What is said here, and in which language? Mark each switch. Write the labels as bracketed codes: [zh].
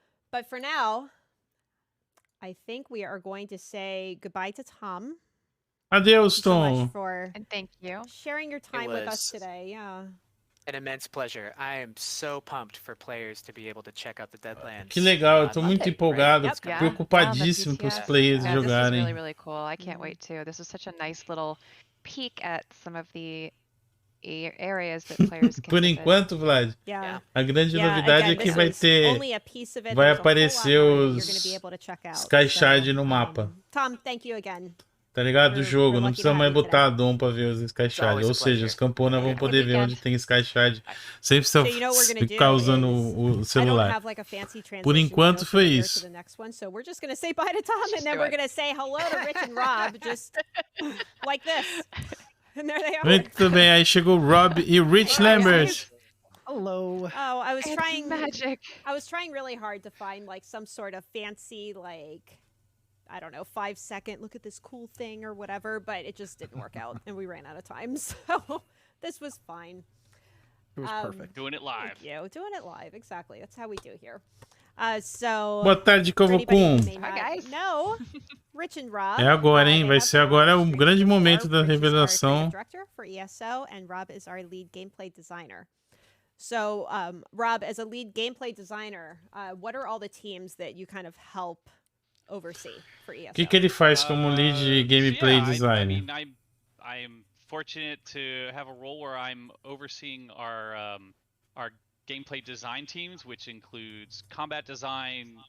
[en] But for now, I think we are going to say goodbye to Tom. [pt] Adeus, Tom. [en] And thank you. Sharing your time with us today. Yeah. An immense pleasure. I am so pumped for players to be able to check out the Deadlands. [pt] Que legal, eu tô muito empolgado, preocupadíssimo para os players jogarem. [en] This is really cool. I can't wait to. This is such a nice little peek at some of the areas that players can [pt] Por enquanto, Vlad, a grande novidade é que vai aparecer os Skyshard no mapa. [en] Tom, thank you again. [pt] Tá ligado? Do jogo, não precisa mais botar Dom pra ver os Skyshard. Ou seja, os camponas vão poder ver onde tem Skyshard sem precisar ficar usando o celular. Por enquanto foi isso. [en] So we're just going to say bye to Tom, and then we're going to say hello to Rich and Rob, just like this. And there they are. [pt] Muito bem, aí chegou Rob e Rich Lambert. [en] Hello. Oh, I was trying magic. I was trying really hard to find like some sort of fancy like I don't know, 5-second, look at this cool thing or whatever, but it just didn't work out and we ran out of time. So this was fine. It was perfect. Doing it live. Thank you. Doing it live. Exactly. That's how we do here. So. [pt] Boa tarde, Covocum. [en] Hi, guys. No. Rich and Rob. [pt] É agora, hein? Vai ser agora o grande momento da revelação. [en] Director for ESO, and Rob is our lead gameplay designer. So, Rob, as a lead gameplay designer, what are all the teams that you kind of help oversee for ESO? [pt] O que ele faz como lead gameplay designer? [en] I am fortunate to have a role where I'm overseeing our gameplay design teams, which includes combat design,